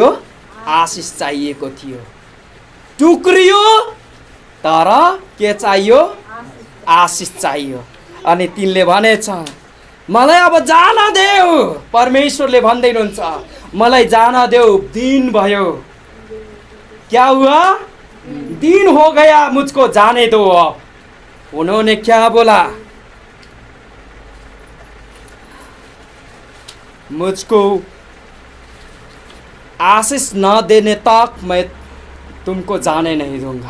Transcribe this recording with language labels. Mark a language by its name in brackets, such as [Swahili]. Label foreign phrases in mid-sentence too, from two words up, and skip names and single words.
[Nepali] आशिष चाहिएको थियो। टुक्रियो तर के चाहियो? आशिष चाहियो। अनि तिनले भनेछ मलाई अब जान देऊ। परमेश्वरले भन्दै हुनुहुन्छ मलाई जान देऊ। दिन भयो, [Hindi] क्या हुआ? दिन हो गया, मुझको जाने दो। अब उन्होंने क्या बोला? मुझको आशीष न देने तक मैं तुमको जाने नहीं दूंगा।